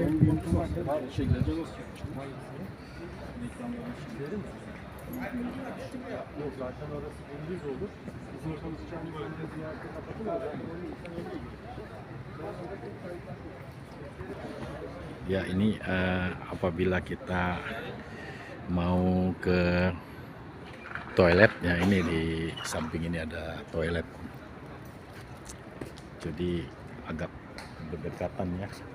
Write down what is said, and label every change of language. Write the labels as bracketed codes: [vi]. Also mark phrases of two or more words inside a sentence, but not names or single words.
[tr] Onun görüntü var. Gece nasıl çıkmış? Ekranların çizgileri mi? Yok zaten orası gündüz olur. Bizim çalışacağımız önce ziyarete kapatılır. [id] Ya, ini apabila kita mau ke toilet ya, ini di samping ini ada toilet, jadi agak berdekatan ya.